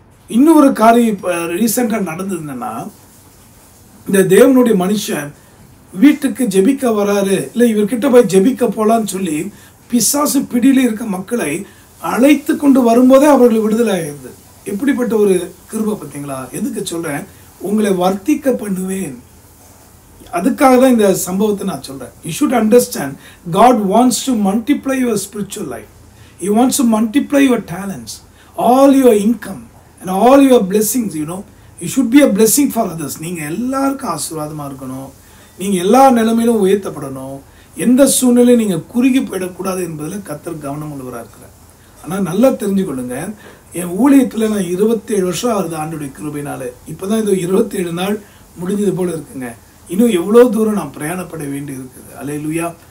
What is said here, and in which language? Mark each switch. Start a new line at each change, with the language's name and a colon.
Tamil: இன்னொரு காரியம் இப்போ ரீசெண்டாக நடந்தது என்னன்னா, இந்த தேவனுடைய மனுஷன் வீட்டுக்கு ஜெபிக்க வராரு, இல்லை இவர்கிட்ட போய் ஜெபிக்க போகலான்னு சொல்லி பிசாசு பிடியில் இருக்க மக்களை அழைத்து கொண்டு வரும்போதே அவர்கள் விடுதலை ஆகிடுது. எப்படிப்பட்ட ஒரு கிருபை பார்த்தீங்களா? எதுக்கு சொல்கிறேன், உங்களை வர்த்திக்க பண்ணுவேன். அதுக்காக தான் இந்த சம்பவத்தை நான் சொல்றேன்.
English: You should understand, God wants to multiply your spiritual life. He wants to multiply your talents, all your income and all your blessings. You should be a blessing for others.
Tamil: நீங்க எல்லாருக்கும் ஆசீர்வாதமா இருக்கணும். நீங்க எல்லா நிலைமையிலும் உயர்த்தப்படணும். எந்த சூழ்நிலையும் நீங்க குறுகி போயிடக்கூடாது என்பதில் கர்த்தர் கவனம் உள்ளவராக இருக்கிறார். ஆனால் நல்லா தெரிஞ்சுக்கொள்ளுங்க, என் ஊழியத்தில் நான் 27 வருஷம் ஆகுது ஆண்டுடைய கிருபையினால. இப்போதான் இது 27 நாள் முடிஞ்சது போல இருக்குங்க. இன்னும் எவ்வளோ தூரம் நான் பிரயாணப்பட வேண்டி இருக்குது. அல்லேலூயா.